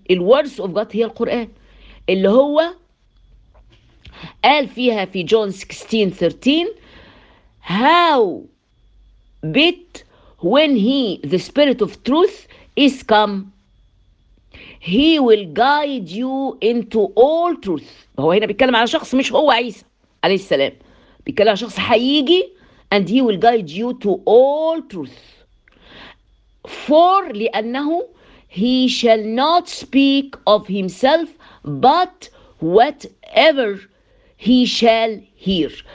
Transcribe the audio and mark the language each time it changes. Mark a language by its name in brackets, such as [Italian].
[English] The words of God [Arabic] هي القرآن اللي هو قال فيها في جون [English] 16:13 how bit when he the Spirit of Truth is come he will guide you into all truth. [Arabic] هو هنا بيتكلم على شخص مش هو عيسى عليه السلام، بيتكلم على شخص حقيقي [English] and he will guide you to all truth. For [Arabic] لأنه [English] he shall not speak of himself but whatever he shall hear.